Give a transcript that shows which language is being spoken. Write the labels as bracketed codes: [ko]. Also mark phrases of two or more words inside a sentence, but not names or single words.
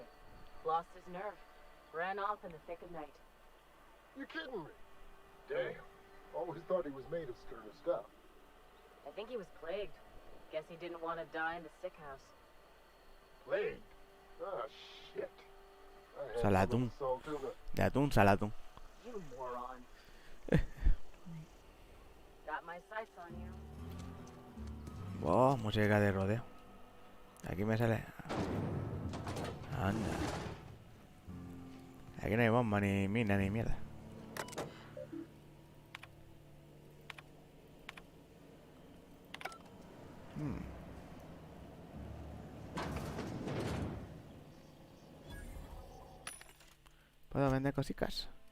[en] Lost his nerve. Ran off in the thick of night. You're kidding me. Damn. Always thought he was made of sterner stuff. I think he was plagued. Guess he didn't want to die in the sick house. Plagued? Ah, shit. [es] Salatún. De atún, salatún. [en] You moron. Got my sights on you. [es] Oh, música de rodeo. Aquí me sale. Anda. Aquí no hay bomba, ni mina, ni mierda. ¿Puedo vender cositas?